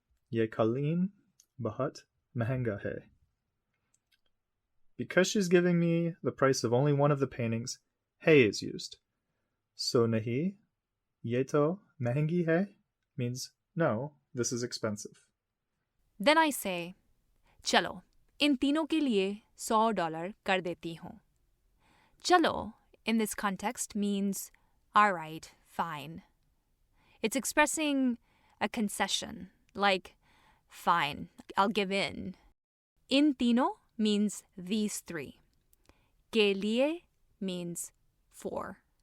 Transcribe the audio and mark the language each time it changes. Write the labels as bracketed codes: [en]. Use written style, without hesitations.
[hi] Ye kaleen bahut mehenga hai. [en] Because she's giving me the price of only one of the paintings, hai is used. So [hi] nahi, ye to mehengi hai [en] means no, this is expensive. Then I say, [hi] चलो, इन तीनों के लिए $100 कर देती हूँ. [en] चलो in this context means, all right, fine. It's expressing a concession, like, fine, I'll give in. [hi] In तीनों [en] means these three. [hi] के लिए [en] means for.